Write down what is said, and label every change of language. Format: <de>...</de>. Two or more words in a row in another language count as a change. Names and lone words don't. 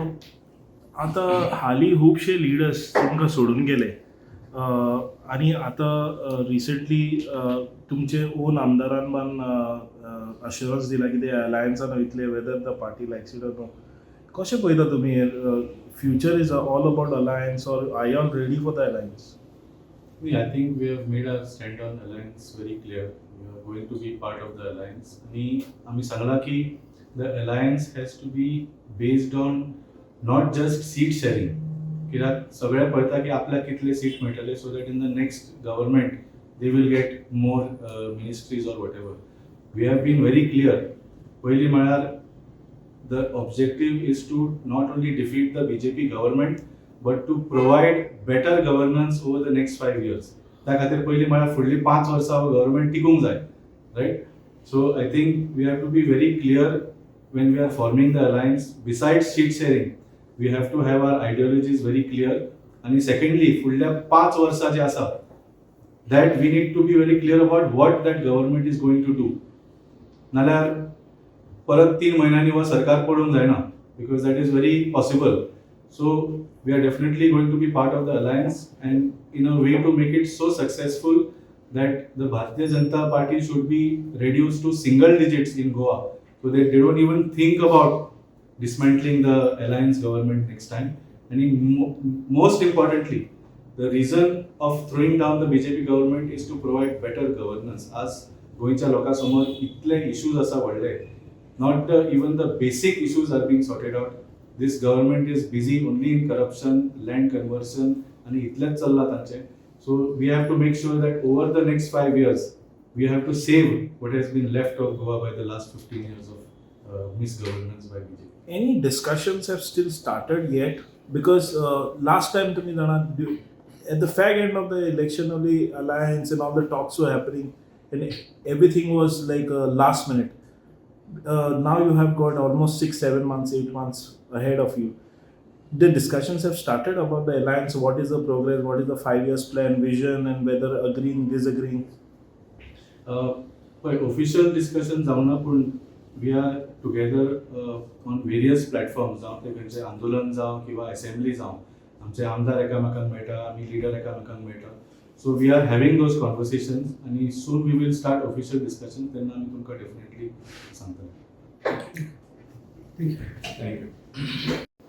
<kok>आता हालीं खुबशे लिडर्स तुमकां सोडून गेले आणि आता रिसेंटली तुमचे ओन आमदारान पण अश्युरन्स दिला की ते अलायन्सान वयतले,</kok> <en>whether the party likes it or no.</en> <kok>कशें पळयता तुमी</kok> <en>future is all about alliance or are you all ready for the alliance? I think we have made our stand on alliance very clear. We are going to be part of the alliance.</en> <kok>आणि आम्ही सांगला की</kok> <en>the alliance has to be based on not just seat sharing.</en> <kok>कित्याक सगळे पळयता की आपल्याक कितले सीट मेळटले,</kok> <en>so that in the next government they will get more ministries or whatever. We have been very clear.</en> <kok>पहिली म्हळ्यार</kok> <en>the objective is to not only defeat the BJP government but to provide better governance over the next 5 years.</en> <kok>त्या खातीर पहिली म्हळ्यार फुडली 5 वर्सां गव्हर्नमेंट टिकूंक जाय, रायट?</kok> <en>so I think we have to be very clear when we are forming the alliance. Besides seat sharing, we have to have our ideologies very clear. And secondly,</en> <kok>फुडल्या 5 वर्सां जे आसा,</kok> <en>that we need to be very clear about what that government is going to do.</en> <kok>नाल्यार परत 3 महिन्यांनी व सरकार पडूंक जायना,</kok> <en>because that is very possible. So we are definitely going to be part of the alliance, and in a way to make it so successful that the Bharatiya Janata Party should be reduced to single digits in Goa, so that they don't even think about dismantling the alliance government next time. And most importantly, the reason of throwing down the BJP government is to provide better governance.</en> <kok>As गोंयच्या लोकांसमोर इतले issues आसा व्हडले,</kok> <en>not even the basic issues are being sorted out. This government is busy only in corruption, land conversion, and</en> <kok>itleच चल्ला तांचे.</kok> <en>So we have to make sure that over the next 5 years, we have to save what has been left of Goa by the last 15 years of misgovernance by BJP. Any discussions have still started yet? Because last time to me, at the fag end of the election of the alliance and all the talks were happening, and everything was like last minute. Now you have got almost 6, 7 months, 8 months ahead of you. The discussions have started about the alliance. What is the progress? What is the 5 years plan, vision, and whether agreeing, disagreeing? But official discussion</en> <kok>जावना, पूण</kok> <en>we are together on various platforms.</en> <kok>जावं ते खंयचें आंदोलन जावं किंवा असेंब्ली जावं, आमचे आमदार एकामेकांक मेळटा, आमी लिडर एकामेकांक मेळटा.</kok> <en>So we are having those conversations, and soon we will start official discussion.</en> <kok>Then आमी तुमकां definitely सांगता.</kok> <en>Thank you.</en>